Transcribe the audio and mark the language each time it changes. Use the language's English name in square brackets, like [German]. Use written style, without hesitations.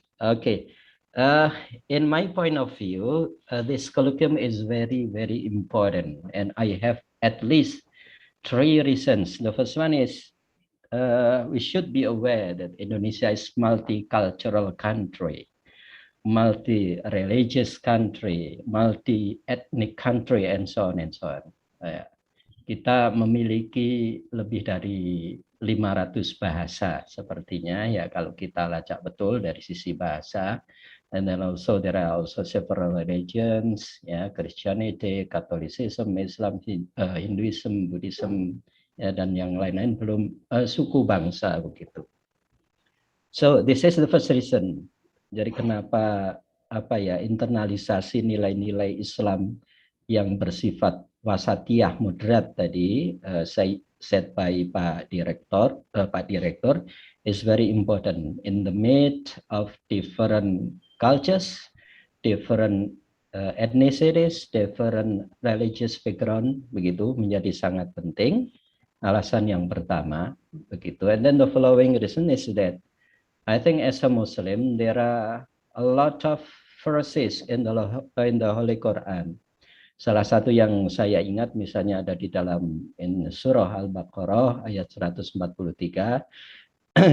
[English] Okay, in my point of view, this colloquium is very, very important, and I have at least 3 reasons. The first one is we should be aware that Indonesia is multicultural country, multi-religious country, multi-ethnic country, and so on and so on. [Indonesian] Kita memiliki lebih dari 500 bahasa sepertinya ya kalau kita lacak betul dari sisi bahasa. [English] And then also there are also several religions, ya, Christianity, Catholicism, Islam, Hinduism, Buddhism, ya, [Indonesian] dan yang lain-lain, belum suku bangsa begitu. [English] So this is the first reason. [Indonesian] Jadi kenapa internalisasi nilai-nilai Islam yang bersifat wasatiyah moderat tadi [English] said by Pak Direktur is very important in the midst of different cultures, different ethnicities, different religious background, [Indonesian] begitu menjadi sangat penting. Alasan yang pertama begitu. [English] And then the following reason is that I think as a Muslim there are a lot of verses in the Holy Quran. [Indonesian] Salah satu yang saya ingat misalnya ada di dalam surah Al-Baqarah ayat 143.